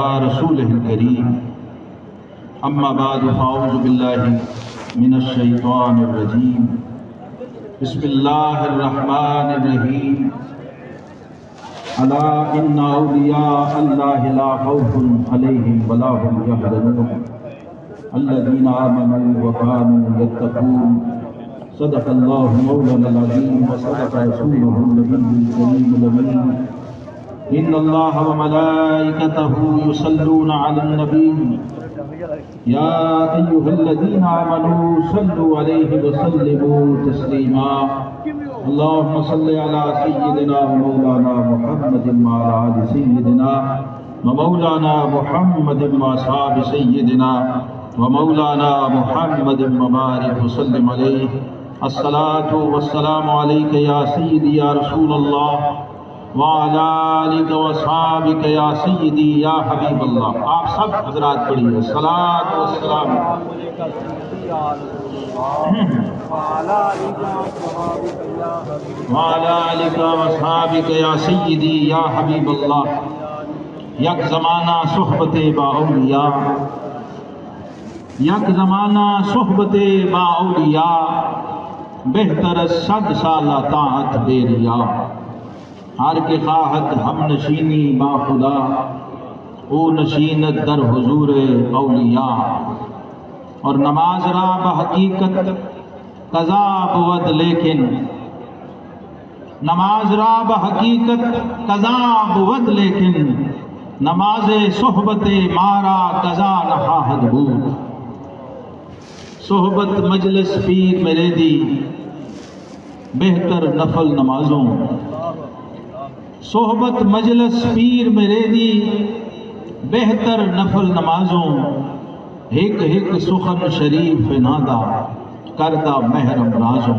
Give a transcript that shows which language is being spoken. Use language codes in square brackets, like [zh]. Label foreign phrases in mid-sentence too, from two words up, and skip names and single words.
[ar] رسولہ الکریم، اما بعد فاعوذ باللہ من الشیطان الرجیم، بسم اللہ الرحمن الرحیم، الا ان اولیاء اللہ لا خوف علیہم ولا هم یحزنون الذین آمنوا وکانوا یتقون، صدق اللہ مولانا العظیم وصدق رسولہ النبی الکریم الامین، ان اللہ وملائکتہ یصلون علی النبی یا ایھا الذین آمنوا صلوا علیہ وسلموا تسلیما، اللہم صل علی سیدنا مولانا محمد وعلی آل سیدنا ومولانا محمد واصحاب سیدنا ومولانا محمد وبارک وسلم علیہ، الصلاۃ والسلام علیک یا سیدی یا رسول اللہ وعلی آلک واصحابک یا سیدی یا حبیب اللہ۔ [ur] آپ سب حضرات پڑھیے [ar] الصلاۃ والسلام وعلی آلک واصحابک یا سیدی یا حبیب اللہ۔ [fa] یک زمانہ صحبت با اولیاء، یک زمانہ صحبت با اولیاء، بہتر 100 سالہ طاعت بے ریا، ہر کے خواہت ہم نشینی با خدا، او نشینت در حضور اولیاء۔ اور نماز را بحقیقت قضا بود لیکن، نماز را بحقیقت قضا بود لیکن، نماز صحبت مارا قضا نخواہد بود۔ [pa] صحبت مجلس پیر میرے دی بہتر نفل نمازوں، صحبت مجلس پیر میرے دی بہتر نفل نمازوں، ہک ہک سخن شریف نادا کردہ محرم رازوں۔